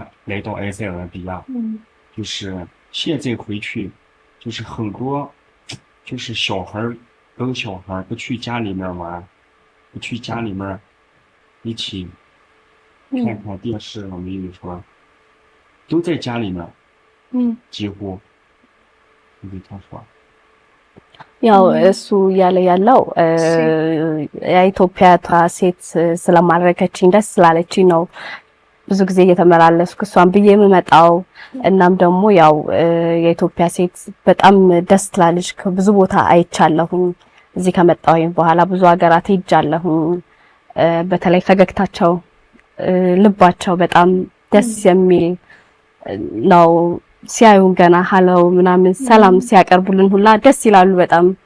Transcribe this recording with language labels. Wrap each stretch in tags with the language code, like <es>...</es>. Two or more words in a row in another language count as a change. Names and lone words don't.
<zh>来到埃塞俄比亚，就是现在回去，就是很多，就是小孩跟小孩不去家里面玩，不去家里面一起看看电视，我跟你说。都在家里面，几乎你给他说。</zh> <am>ያው እሱ ያለ ያለው የኢትዮጵያ ሴት ስለማድረገችኝ ደስ ስላለችኝ ነው ብዙ ጊዜ እየተመላለስኩ እሷን ብዬ የምመጣው። እናም ደግሞ ያው የኢትዮጵያ ሴት በጣም ደስ ትላለች። ከብዙ ቦታ አይቻለሁኝ። እዚህ ከመጣሁኝ በኋላ ብዙ ሀገራት ሄጃለሁኝ። በተለይ ፈገግታቸው፣ ልባቸው በጣም ደስ የሚል ነው። ሲያዩን ገና ሀለው ምናምን ሰላም ሲያቀርቡልን ሁላ ደስ ይላሉ በጣም።</am>